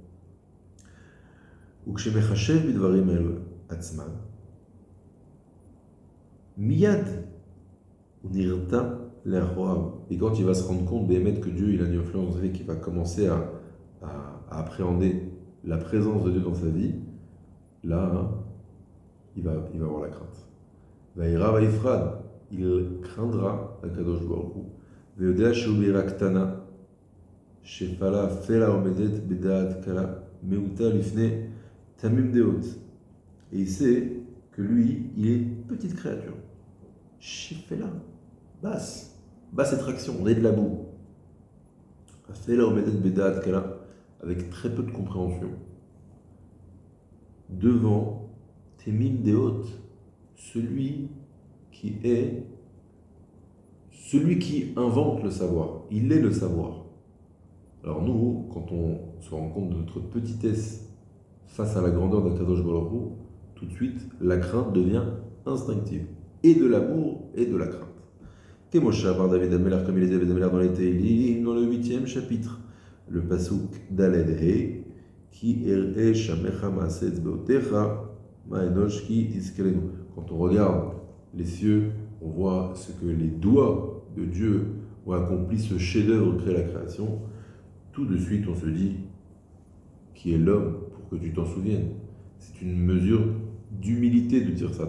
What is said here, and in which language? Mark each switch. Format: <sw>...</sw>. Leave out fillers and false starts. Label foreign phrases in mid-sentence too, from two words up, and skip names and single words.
<fr>Miyad et quand il va se rendre compte que Dieu il a une influence dans sa vie, qu'il va commencer à appréhender la présence de Dieu dans sa vie, là, il va avoir la crainte.</fr> <he>ויירא ויפחד,</he> <fr>il craindra</fr> <he>הקדוש ברוך הוא. ויודע שהוא בריה קטנה, שפלה אפלה עומדת בדעת קלה, מעוטה לפני תמים דעות.</he> <fr>Et il sait que lui, il est petite créature. Shefela, basse attraction, on est de la boue.</fr> <he>אפלה עומדת בדעת קלה,</he> <fr>avec très peu de compréhension. Devant</fr> <he>תמים דעות,</he> <fr>celui qui invente le savoir. Il est le savoir. Alors nous, quand on se rend compte de notre petitesse face à la grandeur d'</fr> <he>הקדוש ברוך הוא,</he> <fr>tout de suite, la crainte devient instinctive. Et de l'amour et de la crainte. Kemosha par David Ameler, comme il est David Ameler dans les Teilim, dans le 8e chapitre.</fr> <he>Le פסוק ד' ה, כי אראה שמיך מעשה אצבעותיך, מה אנוש כי תזכרנו.</he> <fr>Quand on regarde les cieux, on voit ce que les doigts de Dieu ont accompli, ce chef-d'œuvre créé la création. Tout de suite, on se dit qui est l'homme pour que tu t'en souviennes. C'est une mesure d'humilité de dire ça.</fr>